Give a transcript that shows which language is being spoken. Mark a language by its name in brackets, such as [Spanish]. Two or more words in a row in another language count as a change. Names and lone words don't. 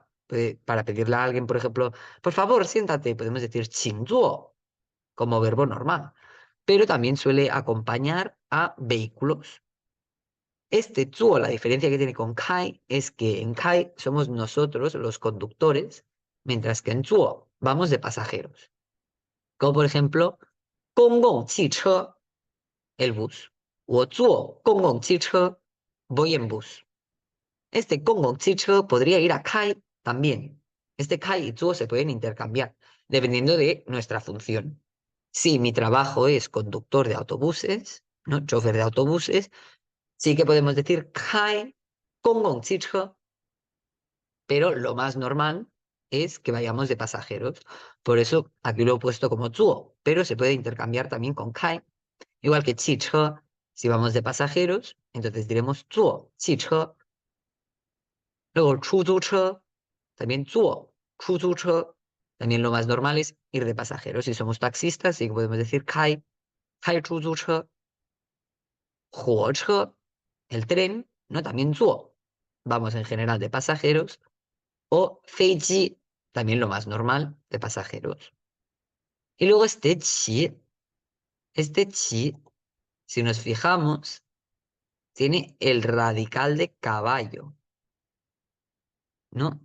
[Spanish] Para pedirle a alguien, por ejemplo, por favor, siéntate, podemos decir [Chinese] 请坐 [Spanish] como verbo normal. Pero también suele acompañar a vehículos. Este 坐, la diferencia que tiene con 开 es que en 开 somos nosotros los conductores, mientras que en 坐 vamos de pasajeros. Como por ejemplo, 公共汽车, el bus. [Chinese] 我坐公共汽车, [Spanish] voy en bus. Este 公共汽车 podría ir a 开 también. Este 开 y 坐 se pueden intercambiar, dependiendo de nuestra función. Si mi trabajo es conductor de autobuses, ¿no? Chofer de autobuses, sí que podemos decir [Chinese] 开公共汽车, [Spanish] pero lo más normal es que vayamos de pasajeros. Por eso aquí lo he puesto como 坐, pero se puede intercambiar también con 开. Igual que 汽车, si vamos de pasajeros, entonces diremos [Chinese] 坐汽车. [Spanish] Luego 出租车, también [Chinese] 坐出租车. [Spanish] También lo más normal es ir de pasajeros. Si somos taxistas, sí que podemos decir [Chinese] 开出租车. [Spanish] 火车, el tren, ¿no? También 坐. Vamos en general de pasajeros. O 飞机, también lo más normal de pasajeros. Y luego este chi, si nos fijamos, tiene el radical de caballo, ¿no?